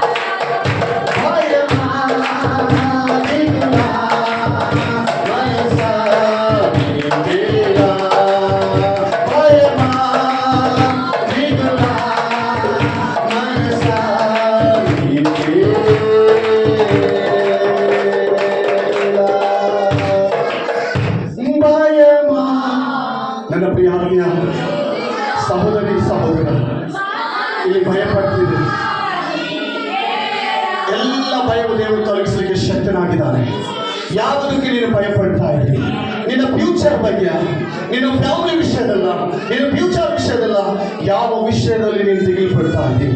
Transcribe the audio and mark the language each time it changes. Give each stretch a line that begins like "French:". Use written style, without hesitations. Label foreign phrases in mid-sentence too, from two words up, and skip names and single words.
Telugu: భయమా నీకు నా మనసా నీకేనా. భయమా నీకు నా మనసా నీకేనా. భయమా.
Kannada: ನನ್ನ ಪ್ರಿಯ ಆತ್ಮೀಯ ಸಹೋದರಿ ಸಹೋದರ, ಇಲ್ಲಿ ಭಯಪಡ್ತಿದೆ. ಎಲ್ಲ ಭಯವು ದೇವರು ತೊಲಗಿಸಲಿಕ್ಕೆ ಶಕ್ತನಾಗಿದ್ದಾನೆ. ಯಾವುದಕ್ಕೆ ನೀನು ಭಯಪಡ್ತಾ ಇದ್ದೀರಿ? ನಿನ್ನ ಫ್ಯೂಚರ್ ಬಗ್ಗೆ, ನಿನ್ನ ಫ್ಯಾಮಿಲಿ ವಿಷಯದಲ್ಲ, ನಿನ್ನ ಫ್ಯೂಚರ್ ವಿಷಯದಲ್ಲ, ಯಾವ ವಿಷಯದಲ್ಲಿ ನೀನು ದಿಗಿಲ್ಪಡ್ತಾ ಇದ್ದೀನಿ?